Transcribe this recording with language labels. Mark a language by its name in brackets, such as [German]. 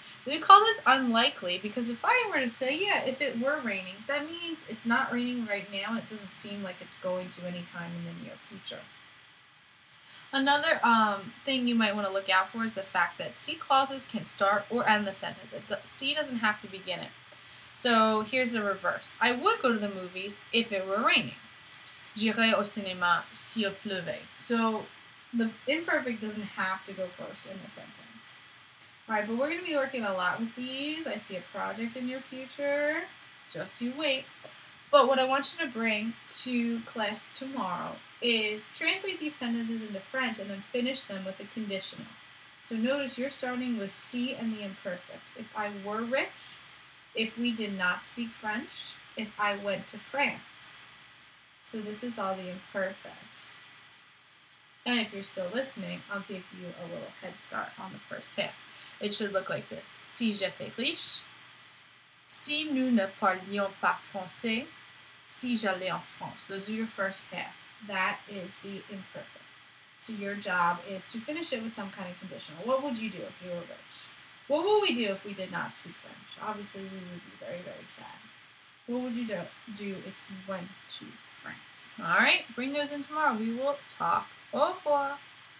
[English] We call this unlikely because if I were to say, yeah, if it were raining, that means it's not raining right now and it doesn't seem like it's going to any time in the near future. Another thing you might want to look out for is the fact that si clauses can start or end the sentence. Si doesn't have to begin it. So here's the reverse. I would go to the movies if it were raining. [French] J'irais au cinéma s'il pleuvait. [English] So the imperfect doesn't have to go first in the sentence. All right, but we're going to be working a lot with these. I see a project in your future. Just you wait. But what I want you to bring to class tomorrow is translate these sentences into French and then finish them with a conditional. So notice you're starting with si and the imperfect. If I were rich, if we did not speak French, if I went to France. So this is all the imperfect. And if you're still listening, I'll give you a little head start on the first half. It should look like this. [French] Si j'étais riche, si nous ne parlions pas français, si j'allais en France. [English] Those are your first half. That is the imperfect. So your job is to finish it with some kind of conditional. What would you do if you were rich? What would we do if we did not speak French? Obviously, we would be very, very sad. What would you do if you went to France? All right, bring those in tomorrow. We will talk. [French] Au revoir.